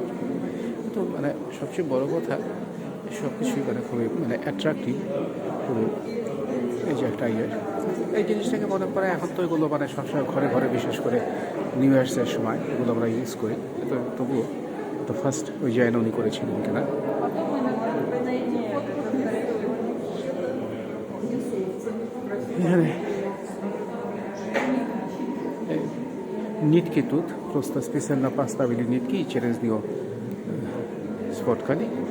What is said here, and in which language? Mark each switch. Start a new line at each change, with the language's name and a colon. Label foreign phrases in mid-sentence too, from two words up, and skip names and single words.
Bangla: তো মানে সবচেয়ে বড় কথা সব কিছুই মানে খুবই মানে অ্যাট্রাক্টিভ, খুবই এই যে একটা এই জিনিসটাকে মনে করে এখন তো এগুলো মানে সবসময় ঘরে ঘরে বিশেষ করে নিউ ইয়ার্সের সময় এগুলো আমরা ইউজ করি। তো তবুও তো ফার্স্ট ওই জায়গা উনি করেছিলেন কিনা।
Russian: Нитки тут, просто специально поставили нитки и через нее сфоткали.